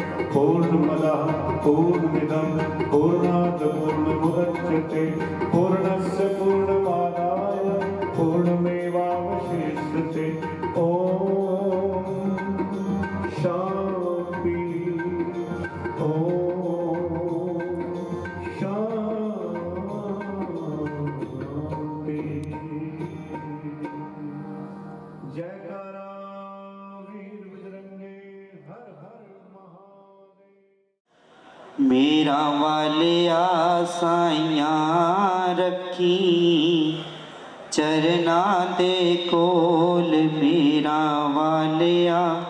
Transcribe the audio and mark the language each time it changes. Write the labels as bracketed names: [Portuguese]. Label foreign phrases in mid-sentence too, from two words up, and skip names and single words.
[Sanskrit] पूर्णमदः पूर्णमिदं पूर्णात् पूर्णमुदच्यते, पूर्णस्य पूर्णमादाय पूर्णमेवावशिष्यते। ॐ शान्ति, ॐ शान्ति। [Hindi] जयकारा वीर बजरंगे, हर हर महादेव। [Punjabi] ਮੇਰਾ ਵਾਲਿਆ ਸਾਈਆਂ ਰੱਖੀ, ਚਰਨਾ ਦੇ ਕੋਲ ਮੇਰਾ ਵਾਲਿਆ